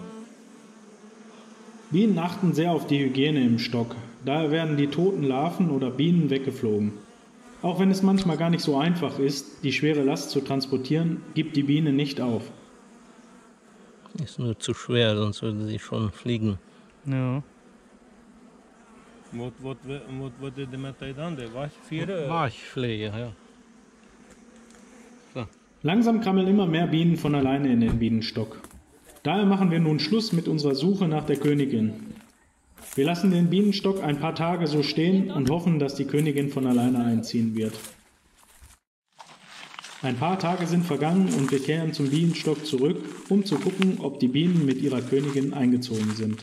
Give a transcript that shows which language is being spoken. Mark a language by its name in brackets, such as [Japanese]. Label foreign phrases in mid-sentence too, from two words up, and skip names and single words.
[German] Bienen achten sehr auf die Hygiene im Stock. Daher werden die toten Larven oder Bienen weggeflogen. Auch wenn es manchmal gar nicht so einfach ist, die schwere Last zu transportieren, gibt die Biene nicht auf. Ist nur zu schwer, sonst würde sie schon fliegen. Ja. [Dutch] Wat is er met die dan? De wasvieren? Waschpflege, ja. [German] So. Langsam krammeln immer mehr Bienen von alleine in den Bienenstock. Daher machen wir nun Schluss mit unserer Suche nach der Königin. Wir lassen den Bienenstock ein paar Tage so stehen und hoffen, dass die Königin von alleine einziehen wird. Ein paar Tage sind vergangen und wir kehren zum Bienenstock zurück, um zu gucken, ob die Bienen mit ihrer Königin eingezogen sind.